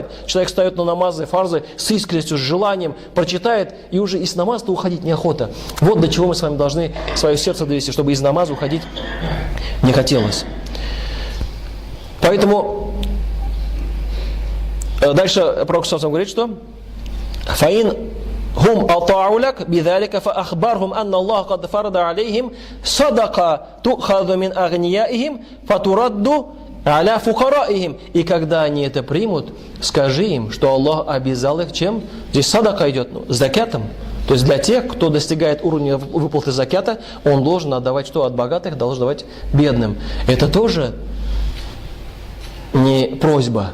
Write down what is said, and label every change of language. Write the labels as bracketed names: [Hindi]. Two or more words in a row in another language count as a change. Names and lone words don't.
[Russian] Человек встает на намазы, фарзы с искренностью, с желанием, прочитает, и уже из намаза уходить неохота. Вот до чего мы с вами должны свое сердце довести, чтобы из намаза уходить не хотелось. Поэтому дальше Пророк сам говорит, что [Arabic] «فإن هم أطاعوك لذلك فأخبرهم أن الله قد فرض عليهم صدقة تؤخذ من أغنيائهم فترد على فقرائهم». [Russian] И когда они это примут, скажи им, что Аллах обязал их чем? Здесь садака идет, закятом. То есть для тех, кто достигает уровня выплаты закята, он должен отдавать что от богатых, должен давать бедным. Это тоже не просьба.